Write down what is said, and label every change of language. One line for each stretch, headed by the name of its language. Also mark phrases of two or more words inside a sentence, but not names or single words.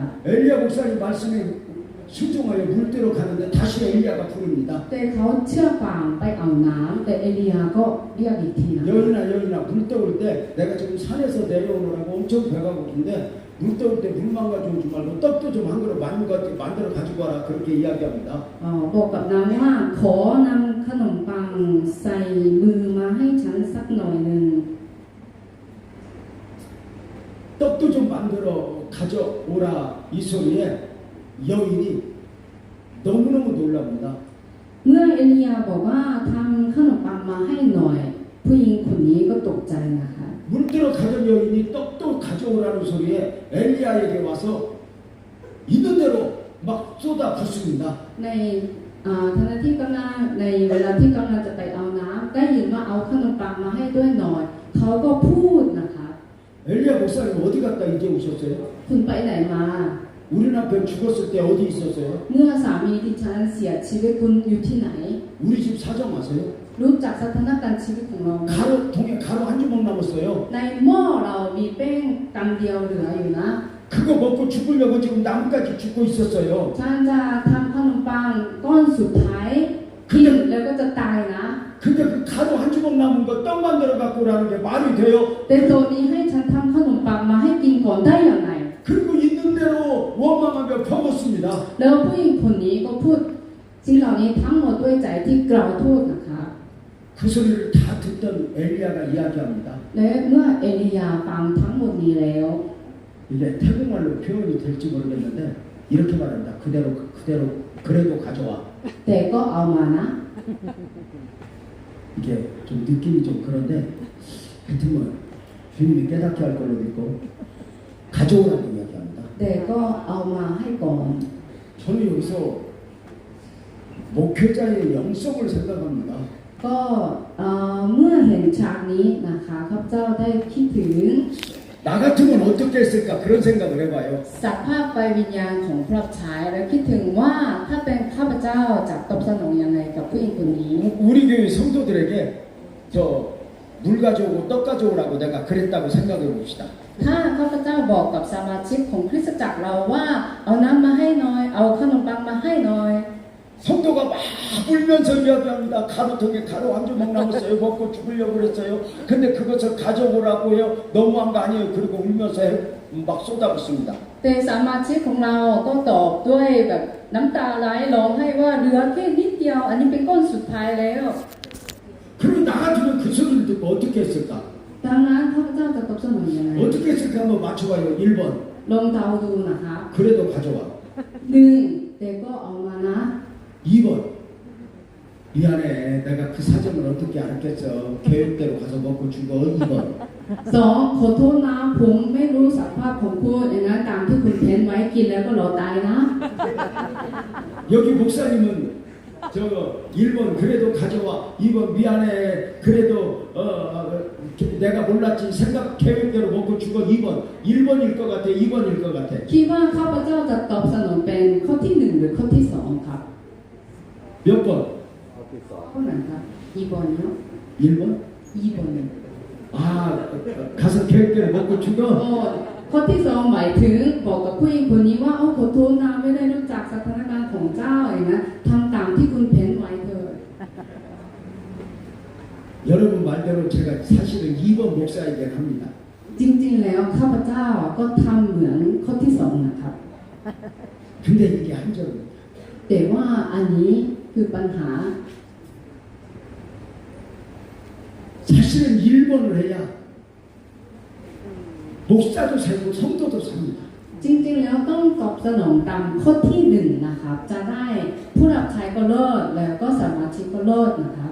Korean: 엘리야 목사님 말씀에 순종하여 물들어 가는데 다시 엘리야가 부릅니다.
Thai: แต่เขาเชื่อฟังไปเอาน้ำแต่เอลียาก็เรียกอีกทีนะ
Korean: 여인아 물 떠올 때 내가 지금 산에서 내려오느라고 엄청 배가 고픈데 물 떠올 때 물만 가져오지 말고 떡도 좀 한 그릇 만들어 가지고 와라 그렇게 이야기합니다.
Thai: บอกกับนางว่าขอนำขนมปังใส่มือมาให้ฉันสักหน่อยหนึ่ง
Korean: 떡도 좀 만들어 가져오라 이 소리에 여인이 너무너무 놀랍니다.
Thai: เมื่อเอลียาบอกว่าทำขนมปังมาให้หน่อยผู้หญิงคนนี้ก็ตกใจนะคะ
Korean: 물들어 가던 여인이 떡도 가져오라는 소리에 엘리야에게 와서 있는 대로 막 쏟아 붓습니다.
Thai: ในขณะที่กำลังในเวลาที่กำลังจะไปเอาน้ำได้ยินว่าเอาขนมปังมาให้ด้วยหน่อยเขาก็พูดนะคะ
Korean: 엘리야 목사님 어디 갔다 이제 오셨어요?
Thai: คุณไปไหนมา
Korean: 우리 남편 죽었을 때 어디 있었어요?
Thai: เมื่อสามีดิฉันเสียชีวิตคุณอยู่ที่ไหน
Korean: 우리 집 사정 아세요?
Thai: รู้จักสถานการณ์ชีวิตของเราไหม
Korean: 통에 가루 한 주먹 남았어요.
Thai: ในหม้อเรามีแป้งกำเดียวเหลืออยู่นะ
Korean: 그거 먹고 죽으려고 지금 나뭇가지 죽고 있었어요.
Thai: ฉันจะทำขนมปังก้อนสุดท้ายกินแล้วก็จะตายนะ
Korean: 근데 그 가루 한 주먹 남은 거 떡 만들어 갖고 오라는 게 말이 돼요?
Thai: แต่ตัวนี้ให้ฉันทำขนมปังมาให้กินก่อนได้อย่างไร
Korean: 그리고 있는 대로 원망하며 퍼붓습니다.
Thai: แล้วผู้หญิงคนนี้ก็พูดสิ่งเหล่านี้ทั้งหมดด้วยใจที่กล่าวโทษนะคะ
Korean: 그 소리를 다 듣던 엘리야가 이야기합니다.
Thai: และเมื่อเอลียาฟังทั้งหมดนี้แล้ว
Korean: 이게 태국말로 표현이 될지 모르겠는데 이렇게 말합니다. 그대로 그래도 가져와.
Thai: แต่ก็เอามานะ
Korean: 이게 좀 느낌이 좀 그런데 하여튼 뭐 주님이 깨닫게 할 걸로 믿고 가져오라고 이야기합니다.
Thai: แต่ก็เอามาให้ก่อน
Korean: 저는 여기서 목회자의 영성을 생각합니다.
Thai: ก็เมื่อเห็นฉากนี้นะคะข้าพเจ้าได้คิดถึง
Korean: 나 같으면 어떻게 했을까 그런 생각을 해봐요.
Thai: สภาพไฟวิญญาณของพระชายและคิดถึงว่าถ้าเป็นข้าพเจ้าจะตอบสนองยังไงกับผู้หญิงคนนี้
Korean: 우리 교회 성도들에게 저 물 가져오고 떡 가져오라고 내가 그랬다고 생각해 봅시다.
Thai: ถ้าข้าพเจ้าบอกกับสมาชิกของคริสตจักรเราว่าเอาน้ำมาให้หน่อยเอาขนมปังมาให้หน่อย
Korean: 성도가 막 울면서 이야기합니다. 가루통에 가루 한 주먹 남았어요. 먹고 죽으려고 그랬어요. 근데 그것을 가져오라고 해요. 너무한 거 아니에요. 그리고 울면서 막 쏟아붓습니다.
Thai: แต่สมาชิกของเราก็ตอบด้วยแบบน้ำตาไหลร้องให้ว่าเหลือแค่นิดเดียวอันนี้เป็นก้อนสุดท้ายแล้ว
Korean: 그리고 나 같으면 그 소리를 듣고 어떻게 했을까?
Thai: ดังนั้นข้าพเจ้าจะตอบสนองยังไง
Korean: 어떻게 했을까 한번 맞춰봐요. 1번
Thai: ลองเดาดูนะคะ
Korean: 그래도 가져와.
Thai: 1 แต่ก็เอามานะ
Korean: 2번 미안해. 내가 그 사정을 어떻게 알았겠어. 계획대로 가서 먹고 죽어. 2번
Thai: 2ขอโทษนะผมไม่รู้สภาพของคุณอย่างนั้นตามที่คุณเพ้นไว้กินแล้วก็รอตายนะ
Korean: 여기 목사님은 저 1번 그래도 가져와. 2번 미안해. 그래도 내가 몰랐지. 생각 계획대로 먹고 죽어. 2번 1번일 것 같아. 2번일 것 같아.
Thai: คิดว่าข้าพเจ้าจะตอบสนองเป็นข้อที่1หรือข้อที่2ครับ
Korean: 몇 번?
Thai: ข้อไหนครับ2번이요?
Korean: 1번? 2번 아 가서 계획대로 먹고 죽어.
Thai: โอ้ข้อที่สองหมายถึงบอกกับผู้หญิงคนนี้ว่าโอ้ขอโทษนะไม่ได้รู้จักสถานการณ์ของเจ้าอย่างนั้นทำตามที่คุณเพ้นไว้เถิด
Korean: 여러분 말대로 제가 사실은 2번 목사에게 합니다.
Thai: จริงๆแล้วข้าพเจ้าก็ทำเหมือนข้อที่สองนะครับ
Korean: 근데 이게 한절입니다.
Thai: แต่ว่าอันนี้คือปัญหา
Korean: 사실은 1번을 해야 목사도 살고 성도도 삽니다.
Thai: จริงๆแล้วต้องตอบสนองตามข้อที่หนึ่งนะครับ จะได้ผู้รับใช้ก็เลิศแล้วก็สมาชิกก็เลิศนะครับ